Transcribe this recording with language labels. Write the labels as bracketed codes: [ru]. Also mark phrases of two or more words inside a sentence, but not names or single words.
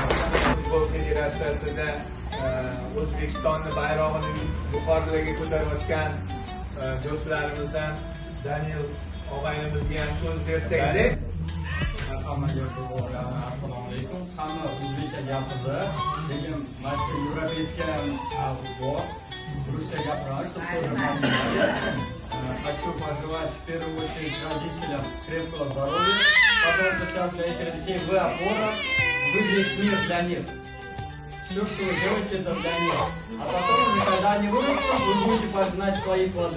[uz] Futbol federatsiyasida O'zbekistonning bayrog'ini yuqorilarga ko'tarayotgan do'stlarimizdan Daniel og'aynimizga ham so'z bersak-da. Hammaga assalomu alaykum. Hamma o'zbekcha gapirdi, lekin mana shu европейский bor. Ruscha gapiramiz, [ru] Хочу пожелать в первую очередь родителям крепкого здоровья, потому что сейчас для этих детей вы опора, вы весь мир для них. Все, что вы делаете, это для них. А потом, когда они вырастут, вы будете пожинать свои плоды.